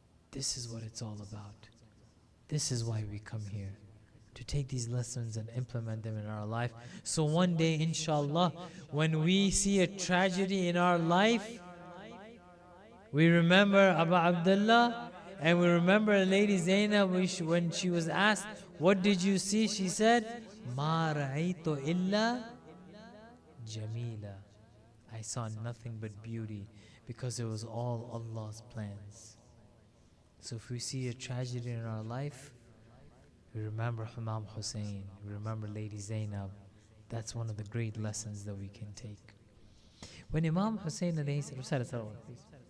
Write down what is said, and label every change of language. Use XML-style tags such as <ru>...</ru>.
<en>This is what it's all about. This is why we come here, to take these lessons and implement them in our life. So one day, inshallah, when we see a tragedy in our life, we remember Abu Abdullah, and we remember Lady Zainab when she was asked, what did you see?</en> <ar>She said, مَا رَأَيْتُ إِلَّا جَمِيلًا.</ar> <en>I saw nothing but beauty, because it was all Allah's plans. So if we see a tragedy in our life, we remember Imam Hussain, we remember Lady Zainab. That's one of the great lessons that we can take. When Imam Hussain alayhi salam, please.</en>